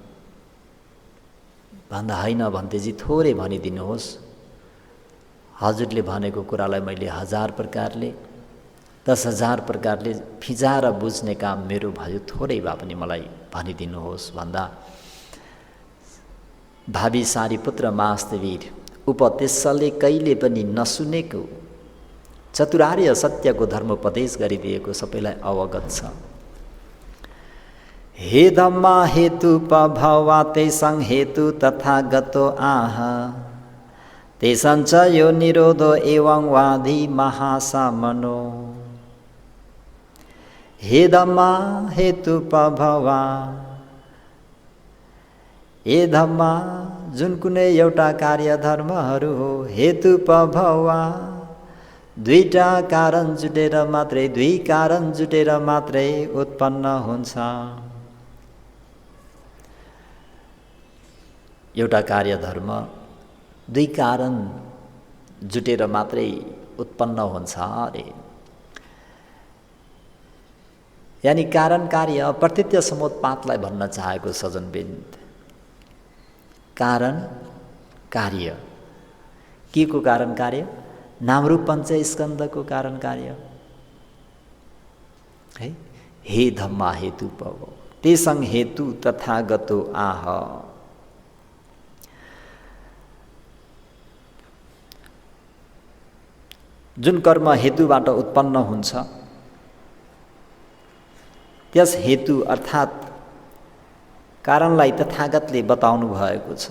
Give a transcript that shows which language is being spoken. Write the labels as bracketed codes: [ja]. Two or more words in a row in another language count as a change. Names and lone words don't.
[ne] भन्दा होइन भन्तेजी थोरै भनिदिनुहोस्, हजुरले भनेको कुरालाई मैले 1000 प्रकारले 10,000 प्रकारले फिजाएर बुझ्ने काम मेरो भयो, थोरै भए पनि मलाई भनिदिनुहोस् भन्दा भावी सारीपुत्र महास्तवीर उपदेशले कहिले पनि नसुनेको चतुरार्य सत्यको धर्मोपदेश गरिदिएको सबैलाई अवगत छ। [pi] हे धम्मा हेतु पभवा तेसं हेतु तथागतो आह तेसञ्च यो निरोधो एवं वादी महासामनो। हे धम्मा हेतु पभवा, हे धम्मा [ne] जुन कुनै एउटा कार्य धर्महरू हो, [pi] हेतु पभवा [ne] दुईटा कारण जुटेर मात्रै, दुई कारण जुटेर मात्रै उत्पन्न हुन्छ। एउटा कार्य धर्म दुई कारण जुटेर मात्रै उत्पन्न हुन्छ अरे। यानी कारण कार्य प्रत्यक्ष समुत्पातलाई भन्न चाहेको सज्जनबिन्द। कारण कार्य के को कारण कार्य? नामरूप पञ्चस्कन्धको कारण कार्य है। [pi] हे धम्मा हेतु पव तेसं हेतु तथागतो आह। [ne] जुन कर्म हेतुबाट उत्पन्न हुन्छ त्यस हेतु अर्थात् कारणलाई तथागतले बताउनु भएको छ।